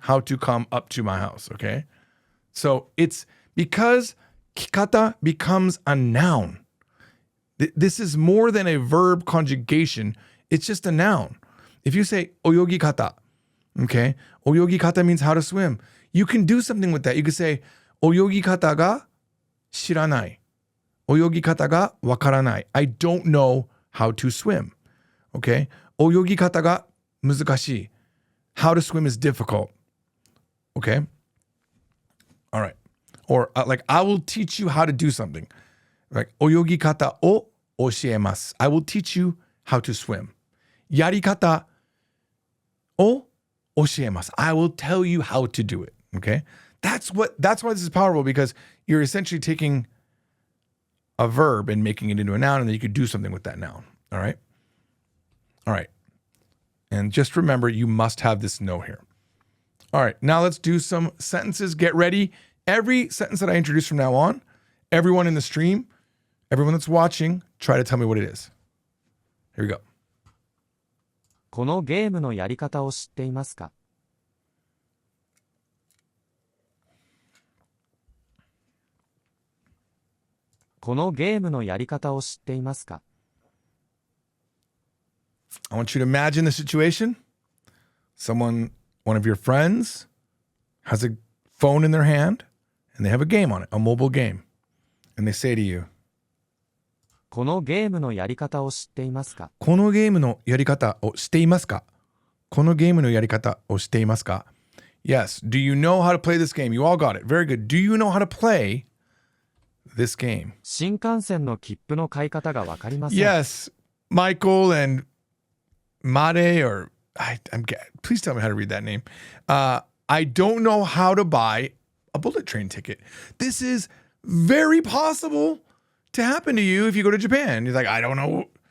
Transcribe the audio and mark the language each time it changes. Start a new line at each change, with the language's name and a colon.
English: How to come up to my house. Okay? So it's because 来方becomes a noun. This is more than a verb conjugation. It's just a noun. If you say 泳ぎ方, okay? 泳ぎ方 means how to swim. You can do something with that. You could say
Japanese: 泳ぎ方が知らない. 泳ぎ方がわからない.
English: I don't know how to swim. Okay?
Japanese: 泳ぎ方が難しい.
English: How to swim is difficult. Okay? All right. Or like, I will teach you how to do something.
Japanese: Like, 泳ぎ方を教えます.
English: I will teach you how to swim.
Japanese: やり方を教えます.
English: I will tell you how to do it. Okay? That's why this is powerful, because you're essentially taking a verb and making it into a noun, and then you could do something with that noun. All right? All right. And just remember, you must have this no here. All right. Now let's do some sentences. Get ready. Every sentence that I introduce from now on, everyone in the stream, everyone that's watching, try to tell me what it is. Here we go.
Japanese: このゲームのやり方を知っていますかこのゲームのやり方を知っていますか
English: I want you to imagine the situation. One of your friends has a phone in their hand and they have a game on it, a mobile game. And they say to you,
Japanese: このゲームのやり方を知っていますかこのゲームのやり方を知っていますかこのゲームのやり方を知っていますか Yes.
English: Do you know how to play this game? You all got it. Very good. Do you know how to play this game?
Japanese: 新幹線の切符の買い方がわかりません。
English: Yes. Michael and Mare, or please tell me how to read that name. I don't know how to buy a bullet train ticket. This is very possible to happen to you if you go to Japan. You're like, I don't know.